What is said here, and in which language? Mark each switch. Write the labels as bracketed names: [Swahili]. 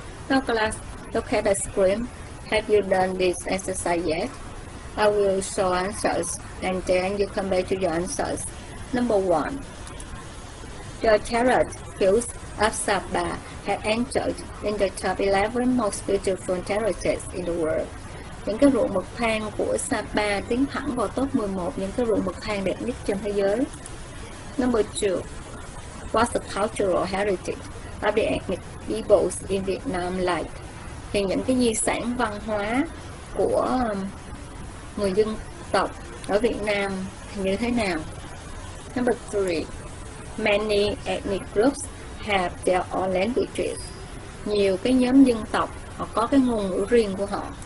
[English] Now class, look at the screen. Have you done this exercise yet? I will show answers and then you come back to your answers. Number 1. The terrace hills of Sabah have entered in the top 11 most beautiful terraces in the world. [Vietnamese] Những cái ruộng bậc thang của Sapa tiến thẳng vào top 11 những cái ruộng bậc thang đẹp nhất trên thế giới. [English] Number 2. What's the cultural heritage of the ethnic peoples in Vietnam like? [Vietnamese] Thì những cái di sản văn hóa của người dân tộc ở Việt Nam như thế nào? [English] Number 3. Many ethnic groups have their own languages. [Vietnamese] Nhiều cái nhóm dân tộc họ có cái ngôn ngữ riêng của họ.